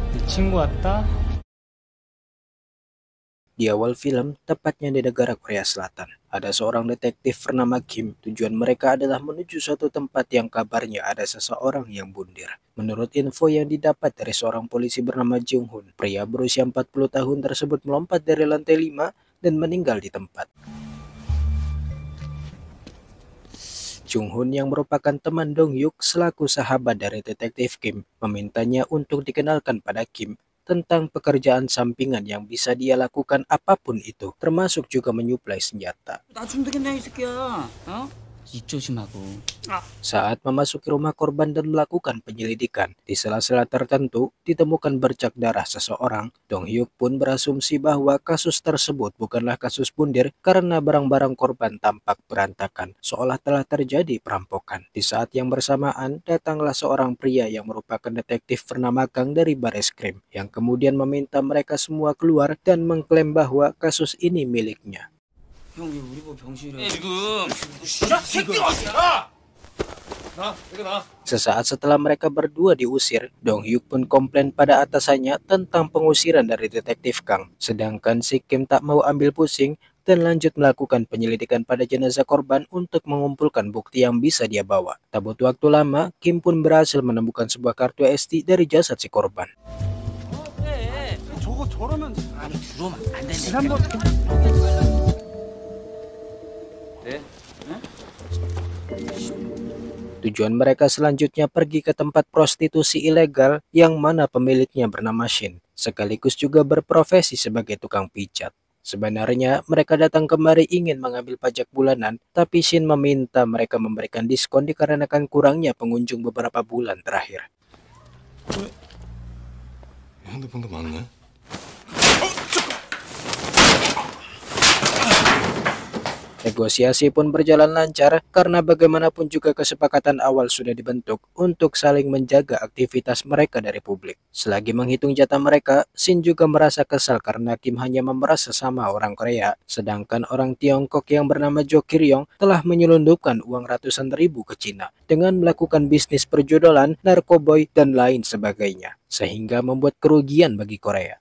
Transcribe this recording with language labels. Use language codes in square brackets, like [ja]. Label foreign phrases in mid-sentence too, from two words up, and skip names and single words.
[ko] 친구 왔다? [id] Di awal film, tepatnya di negara Korea Selatan, ada seorang detektif bernama Kim. Tujuan mereka adalah menuju suatu tempat yang kabarnya ada seseorang yang bundir. Menurut info yang didapat dari seorang polisi bernama Jung Hoon, pria berusia 40 tahun tersebut melompat dari lantai 5 dan meninggal di tempat. Jung Hoon yang merupakan teman Dong Hyuk selaku sahabat dari detektif Kim memintanya untuk dikenalkan pada Kim tentang pekerjaan sampingan yang bisa dia lakukan apapun itu, termasuk juga menyuplai senjata. [ko] 나 좀 되겠냐 이 새끼야. 어? 입 조심하고. [id] Saat memasuki rumah korban dan melakukan penyelidikan, di sela-sela tertentu ditemukan bercak darah seseorang. Dong Hyuk pun berasumsi bahwa kasus tersebut bukanlah kasus bundir karena barang-barang korban tampak berantakan, seolah telah terjadi perampokan. Di saat yang bersamaan, datanglah seorang pria yang merupakan detektif bernama Kang dari Bareskrim, yang kemudian meminta mereka semua keluar dan mengklaim bahwa kasus ini miliknya. [ko] 형, 왜 우리 뭐 병실에 지금 야 새끼 왔어! 나 이거 나. [id] Sesaat setelah mereka berdua diusir, Dong Hyuk pun komplain pada atasannya tentang pengusiran dari detektif Kang. Sedangkan si Kim tak mau ambil pusing dan lanjut melakukan penyelidikan pada jenazah korban untuk mengumpulkan bukti yang bisa dia bawa. Tak butuh waktu lama, Kim pun berhasil menemukan sebuah kartu SD dari jasad si korban. [ko] 저거 저러면 아니 들어오면 안 된다니까. [id] Tujuan mereka selanjutnya pergi ke tempat prostitusi ilegal yang mana pemiliknya bernama Shin, sekaligus juga berprofesi sebagai tukang pijat. Sebenarnya mereka datang kemari ingin mengambil pajak bulanan, tapi Shin meminta mereka memberikan diskon dikarenakan kurangnya pengunjung beberapa bulan terakhir. [ko] 핸드폰도 많네. [id] Negosiasi pun berjalan lancar karena bagaimanapun juga kesepakatan awal sudah dibentuk untuk saling menjaga aktivitas mereka dari publik. Selagi menghitung jatah mereka, Shin juga merasa kesal karena Kim hanya memeras sesama orang Korea, sedangkan orang Tiongkok yang bernama Jo Kiryong telah menyelundupkan uang ratusan ribu ke Cina dengan melakukan bisnis perjodolan, narkoboy, dan lain sebagainya, sehingga membuat kerugian bagi Korea.